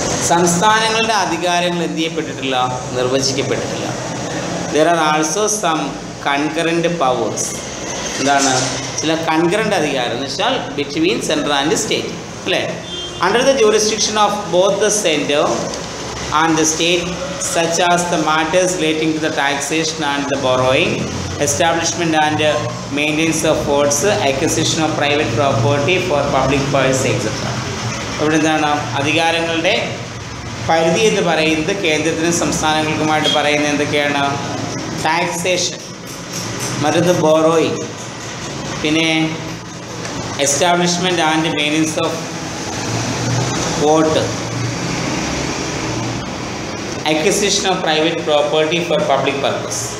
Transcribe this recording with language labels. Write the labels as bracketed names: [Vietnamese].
[Malayalam] സംസ്ഥാനങ്ങളുടെ അധികാരങ്ങൾ എന്ത് ചെയ്യപ്പെട്ടിട്ടില്ല, നിർവചിക്കപ്പെട്ടിട്ടില്ല. [English] There are also some concurrent powers. [Malayalam] എന്താണ്, ചില കൺകറൻറ്റ് അധികാരം എന്ന് വെച്ചാൽ [English] between central and state, [Malayalam] അല്ലേ? [English] Under the jurisdiction of both the centre and the state, such as the matters relating to the taxation and the borrowing, establishment and maintenance of forts, acquisition of private property for public purpose, etc. [Malayalam] ഇവിടെ എന്താണ്, അധികാരങ്ങളുടെ പരിധി എന്ന് പറയുന്നത് കേന്ദ്രത്തിനും സംസ്ഥാനങ്ങൾക്കുമായിട്ട് പറയുന്നത് എന്തൊക്കെയാണ്, taxation, മറ്റൊന്ന് borrowing, പിന്നെ [English] Establishment and maintenance of fort, acquisition of private property for public purpose.